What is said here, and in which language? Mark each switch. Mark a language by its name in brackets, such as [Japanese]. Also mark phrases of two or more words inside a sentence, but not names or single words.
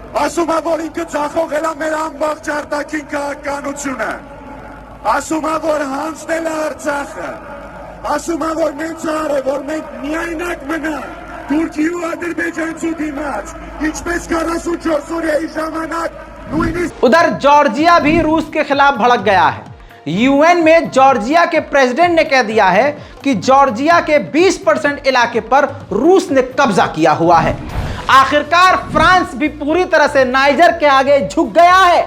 [Armenian] Ասում է, որ ինքը ցախողել է մեր ամբողջ արտաքին քաղաքականությունը։ Ասում է, որ հանձնել է Արցախը։ Ասում է, որ մենք ցարը, որ մենք միայնակ մնանք Թուրքիի ու Ադրբեջանցու դիմաց, ինչպես 44 օրյայի ժամանակ նույնիսկ [Hindi] उधर जॉर्जिया भी रूस के खिलाफ भड़क गया है। यूएन में जॉर्जिया के प्रेसिडेंट ने कह दिया है कि जॉर्जिया के 20% इलाके पर रूस ने कब्जा किया हुआ है। आखिरकार फ्रांस भी पूरी तरह से नाइजर के आगे झुक गया है।